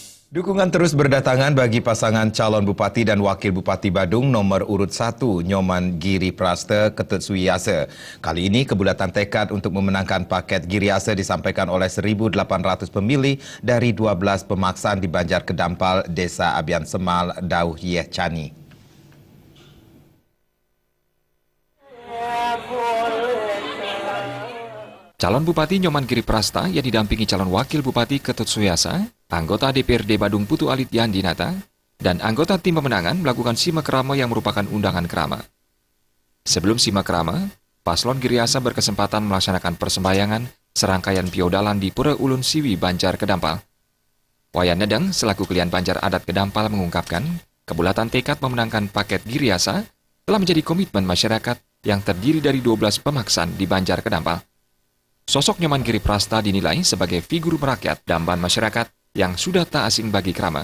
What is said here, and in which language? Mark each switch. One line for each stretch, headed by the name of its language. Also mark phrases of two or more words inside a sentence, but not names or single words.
Indonesian: Dukungan terus berdatangan bagi pasangan calon Bupati dan Wakil Bupati Badung nomor urut 1, Nyoman Giri Praste Ketut Suyase. Kali ini kebulatan tekad untuk memenangkan paket Giriase disampaikan oleh 1.800 pemilih dari 12 pemaksaan di Banjar Kedampal, Desa Abian Semal, Dauh Yeh Cani. Calon Bupati Nyoman Giri Prasta yang didampingi calon Wakil Bupati Ketut Suyasa, anggota DPRD Badung Putu Alit Yandinata, dan anggota tim pemenangan melakukan simak krama yang merupakan undangan krama. Sebelum simak krama, paslon Giriasa berkesempatan melaksanakan persembahyangan serangkaian piodalan di Pura Ulun Siwi, Banjar Kedampal. Wayan Nedeng selaku klien Banjar Adat Kedampal mengungkapkan, kebulatan tekad memenangkan paket Giriasa telah menjadi komitmen masyarakat yang terdiri dari 12 pemaksaan di Banjar Kedampal. Sosok Nyoman Giri Prasta dinilai sebagai figur merakyat damban masyarakat yang sudah tak asing bagi krama.